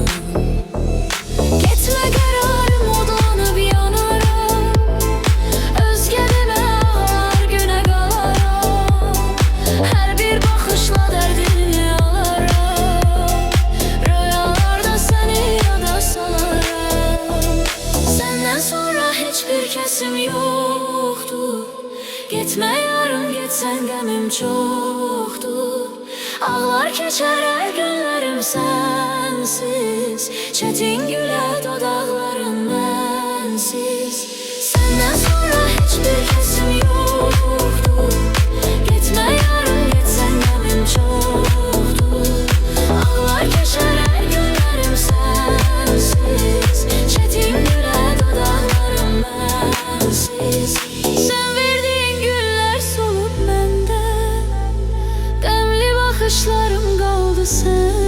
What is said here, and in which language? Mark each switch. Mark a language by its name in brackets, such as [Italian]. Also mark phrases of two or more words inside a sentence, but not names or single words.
[Azerbaijani] Getmə qərarım odlanıb yanaram. Özgə demə ağlar günə qalaram. Hər bir baxışla dərdini alaram. Rüyalarda səni yada salarım. [Turkish] Senden sonra hiçbir kesim yoktu. [Azerbaijani] Gitme yarım gitsen qəmim çoxdur. Ağlar keçər hər günlərim sensiz. Çetin gülər dodaqlarım mənsiz. [Turkish] Senden sonra hiçbir kesim yoktu. [Azerbaijani] Gitme yarım gitsen qəmim çoxdur. Ağlar keçər hər günlərim sensiz. Çetin gülər dodaqlarım mənsiz. Sen verdiğin güller solup məndə. Qəmli baxışlarım qaldı sen.